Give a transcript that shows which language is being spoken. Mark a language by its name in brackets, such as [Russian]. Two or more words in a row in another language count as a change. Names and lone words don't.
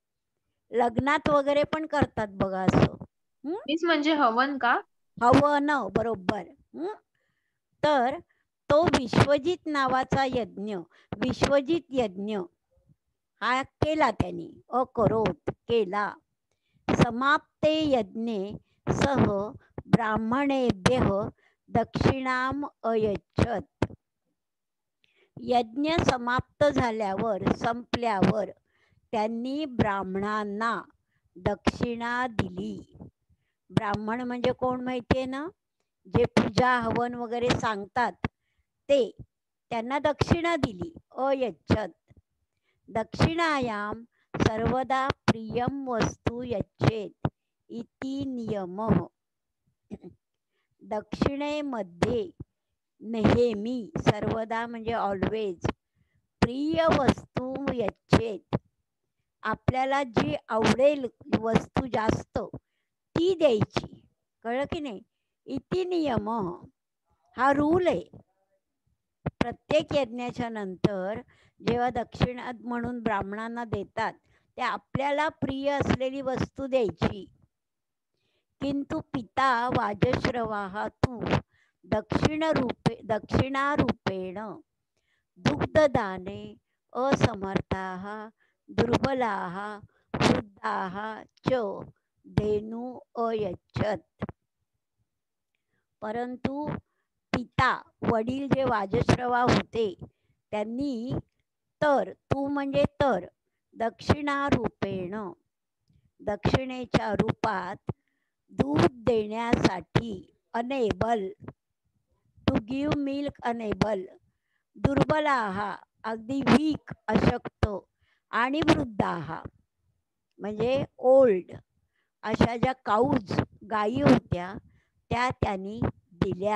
[Marathi] लग्नात वगैरे पण करतात बघा असं. मीच म्हणजे हवन का? हवन, बरोबर. तर तो विश्वजित नावाचा यज्ञ, विश्वजित यज्ञ हा केला त्यांनी, अकरोत केला. [Sanskrit] समाप्ते यज्ञे सह ब्राह्मणेभ्यः दक्षिणाम अयच्छत. [Marathi] यज्ञ समाप्त झाल्यावर, संपल्यावर त्यांनी ब्राह्मणांना दक्षिणा दिली. ब्राह्मण म्हणजे कोण माहितीये ना, जे पूजा हवन वगैरे सांगतात ते, त्यांना दक्षिणा दिली. अयच्छत. [Sanskrit] दक्षिणायाम सर्वदा प्रियम वस्तू यच्छेत इति नियमः. [Marathi] दक्षिणेमध्ये नेहमी, सर्वदा म्हणजे ऑलवेज, [Sanskrit] प्रिय वस्तू यच्छेत, [Marathi] आपल्याला जी आवडेल वस्तू जास्त ती द्यायची. कळलं की नाही? [Sanskrit] इति नियम, [Marathi] हा रूल आहे. प्रत्येक यज्ञाच्या नंतर जेव्हा दक्षिणा म्हणून ब्राह्मणांना देतात, ते आपल्याला प्रिय असलेली वस्तू द्यायची. [Sanskrit] किंतु पिता वाजश्रवाः तु दक्षिणारूपेण दुग्धदाने असमर्थाः दुर्बलाः वृद्धाः च धेनु अयच्छत. [Marathi] परंतु पिता, वडील जे वाजश्रवा होते त्यांनी तर, तू म्हणजे तर, दक्षिणारूपेण, दक्षिणेच्या रूपात दूध देण्यासाठी, [English] unable to give milk, [Marathi] अनेबल, दुर्बलाः अगदी वीक, अशक्त, आणि वृद्धाः म्हणजे ओल्ड, अशा ज्या काऊज, गायी होत्या त्या त्यांनी दिल्या.